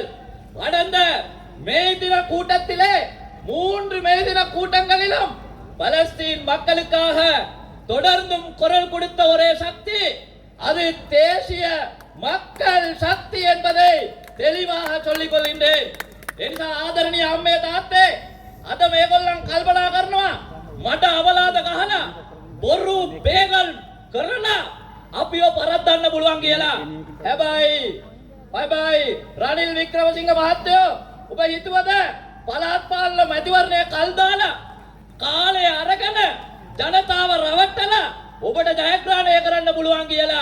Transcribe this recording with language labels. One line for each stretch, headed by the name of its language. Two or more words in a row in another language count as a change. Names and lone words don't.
Tamil: கடந்த மே தின கூட்டத்திலே 3 மே தின கூட்டங்களிலும் பலஸ்தீன் மக்களுக்காக தொடர்ந்தும் குரல் கொடுத்த ஒரே சக்தி அது தேசிய மக்கள் சக்தி என்பதை தெளிவாக சொல்லிக் கொள்கின்றேன்.
Sinhala: එනිසා ආදරණීය අම්මේ තාත්තේ අද මේගොල්ලන් කල්පනා කරනවා මට අවලාද ගහලා බොරු බේගල් කරලා අපිව පරද්දන්න පුළුවන් කියලා. හැබැයි බයි රනිල් වික්‍රමසිංහ මහත්තයෝ ඔබ හිතුවද පළාත් පාලන මැතිවරණය කල් දාලා කාලය අරගෙන ජනතාව රවට්ටලා ඔබට ජයග්‍රහණය කරන්න පුළුවන් කියලා.